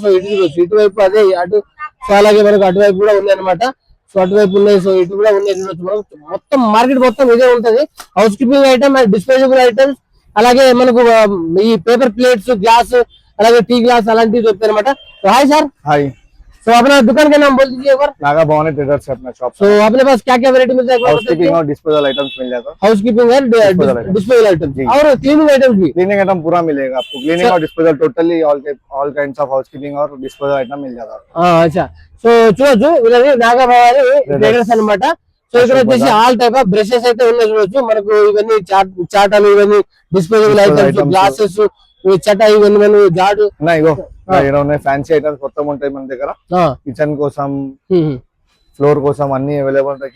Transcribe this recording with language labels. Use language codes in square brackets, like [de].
[te] So ఇటువైపు అదే అటు, సో అలాగే మనకు అటువైపు కూడా ఉన్నాయి అనమాట. సో అటువైపు ఉన్నాయి, సో ఇటు కూడా ఉన్నాయి. మొత్తం మార్కెట్ మొత్తం ఇదే ఉంటది. House keeping item and disposable items, అలాగే మనకు ఈ పేపర్ ప్లేట్స్, గ్లాస్, అలాగే టీ గ్లాస్ అలాంటివి దొరుకుతాయి అనమాట. [hi] Hi sir. हाय। तो अपना दुकान का नाम बोल दीजिए एक बार। नागा भवानी ट्रेडर्स है अपना शॉप। तो अपने पास क्या क्या वैरायटी मिलता है? हाउस कीपिंग और डिस्पोजल आइटम्स मिल जाता है। हाउस कीपिंग है, डिस्पोजल आइटम्स और क्लीनिंग आइटम्स भी। क्लीनिंग आइटम पूरा मिलेगा आपको। क्लीनिंग और disposal totally all kinds of house keeping और डिस्पोजल आइटम मिल जाता है। अच्छा, [te] సో చూడొచ్చు వీళ్ళది నాగా భవాని ట్రేడర్స్ అన్నమాట. సో ఇక్కడ వచ్చేసి ఆల్ టైప్ ఆఫ్ బ్రషెస్ అయితే ఉన్నాయి చూడొచ్చు. మనకు ఇవన్నీ చాటలు, ఇవన్నీ డిస్పోజబుల్ ఐటమ్స్, గ్లాసెస్, చట, ఇవన్నీ జాడు ఫ్యాన్సీ ఐటమ్స్ మొత్తం ఉంటాయి మన దగ్గర. కిచెన్ కోసం, ఫ్లోర్ కోసం అన్ని అవైలబుల్ ఉంటాయి.